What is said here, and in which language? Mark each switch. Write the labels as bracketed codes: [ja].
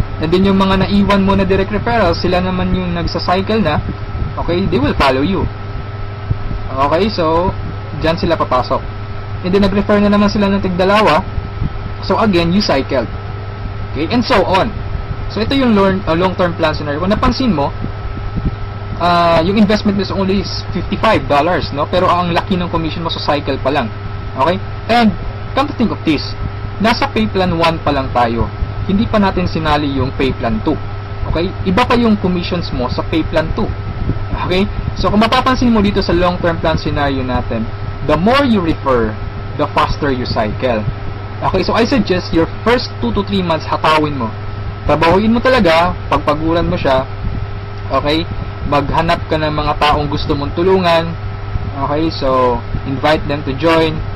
[tl] And then yung mga naiwan mo na direct referrals, sila naman yung nagsa-cycle na. Okay? [en] They will follow you. [tl] Okay? So, dyan sila papasok. And then, nag-refer na naman sila ng tig-dalawa. [en] So, again, you cycled. Okay, and so on. So, [tl] ito yung long-term plan scenario. Kung napansin mo, yung investment is only $55, no? Pero ang laki ng commission mo sa cycle pa lang. Okay? [en] And, come to think of this, [tl] nasa pay plan 1 pa lang tayo. Hindi pa natin sinali yung pay plan 2. Okay? Iba pa yung commissions mo sa pay plan 2. Okay? So, kung mapapansin mo dito sa long-term plan scenario natin, [en] the more you refer, the faster you cycle. Okay, so I suggest your first 2 to 3 months [tl] hatawin mo. Trabahuin mo talaga, pagpaguran mo siya. Okay? Maghanap ka ng mga taong gusto mong tulungan. [en] Okay, so invite them to join.